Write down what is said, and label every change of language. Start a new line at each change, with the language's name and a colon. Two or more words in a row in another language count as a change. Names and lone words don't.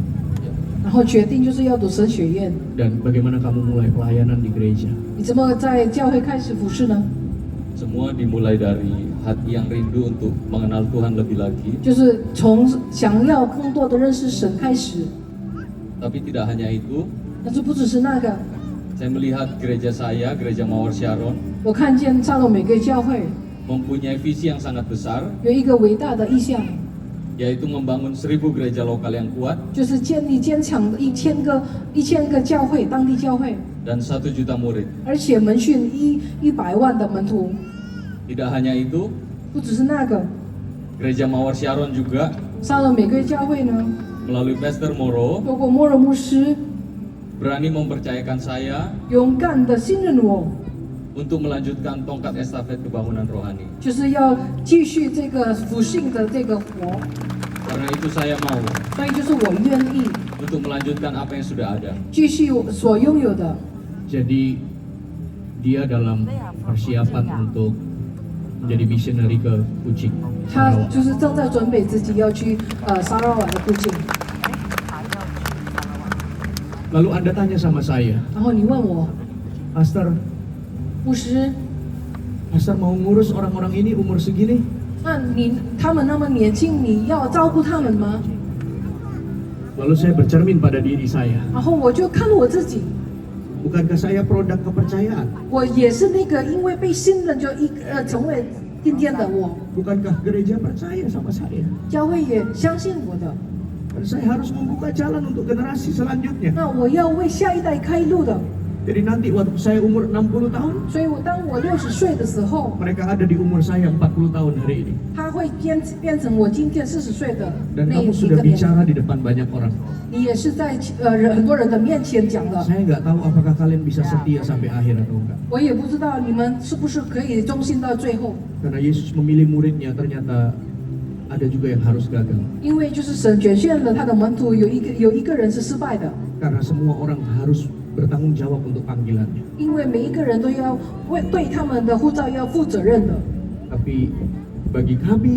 Chinese: 然后决定就是要读神学院。
Indonesian: Dan bagaimana kamu mulai pelayanan di gereja?
Chinese: 你怎么在教会开始服侍呢？
Indonesian: Semua dimulai dari hati yang rindu untuk mengenal Tuhan lebih lagi.
Chinese: 就是从想要更多的认识神开始。
Indonesian: Tapi tidak hanya itu,
Chinese: 但是不只是那个，
Indonesian: saya melihat gereja saya, Gereja Mawar Sharon,
Chinese: 我看见沙罗玫瑰教会
Indonesian: mempunyai visi yang sangat besar,
Chinese: 有一个伟大的意向，
Indonesian: yaitu membangun 1000 gereja lokal yang kuat
Chinese: 就是建立坚强的1000个教会，当地教会，
Indonesian: dan 1 juta murid.
Chinese: 而且门训100万的门徒。
Indonesian: Tidak hanya itu,
Chinese: 不只是那个，
Indonesian: Gereja Mawar Sharon juga
Chinese: 沙罗玫瑰教会呢，
Indonesian: melalui Pastor Moro
Chinese: 透过莫尔牧师
Indonesian: berani mempercayakan saya
Chinese: 勇敢的信任我，
Indonesian: untuk melanjutkan tongkat estafet kebangunan rohani.
Chinese: 就是要继续这个福信的这个活，
Indonesian: Karena itu saya mau
Chinese: 所以就是我愿意
Indonesian: untuk melanjutkan apa yang sudah ada.
Chinese: 继续所拥有的。
Indonesian: Jadi dia dalam persiapan untuk menjadi missionary ke Kuching.
Chinese: 他就是正在准备自己要去沙拉瓦的附近。
Indonesian: Lalu Anda tanya sama saya,
Chinese: 然后你问我，
Indonesian: Pastor,
Chinese: 牧师，
Indonesian: Pastor mau ngurus orang-orang ini umur segini?
Chinese: 那那他们那么年轻，你要照顾他们吗？
Indonesian: Lalu saya bercermin pada diri saya.
Chinese: 然后我就看我自己，
Indonesian: Bukankah saya produk kepercayaan?
Chinese: 我也是那个因为被信任就成为今天的我，
Indonesian: Bukankah gereja percaya sama saya?
Chinese: 教会也相信我的，
Indonesian: Dan saya harus membuka jalan untuk generasi selanjutnya.
Chinese: 那我要为下一代开路的。
Indonesian: Jadi nanti waktu saya umur 60 tahun,
Chinese: 所以当我60岁的时候，
Indonesian: mereka ada di umur saya 40 tahun hari ini.
Chinese: 他会变成我今天40岁的
Indonesian: Dan
Chinese: 那
Indonesian: kamu
Chinese: 一
Indonesian: sudah
Chinese: 个年龄。
Indonesian: bicara di depan banyak orang.
Chinese: 你也是在很多人的面前讲的，
Indonesian: Saya nggak tahu apakah kalian bisa setia sampai akhir atau enggak.
Chinese: 我也不知道你们是不是可以忠心到最后，
Indonesian: Karena Yesus memilih muridnya, ternyata ada juga yang harus gagal.
Chinese: 因为就是神拣选了他的门徒，有一个人是失败的，
Indonesian: Karena semua orang harus bertanggung jawab untuk panggilannya.
Chinese: 因为每一个人都要对他们的护照要负责任的。
Indonesian: Tapi bagi kami,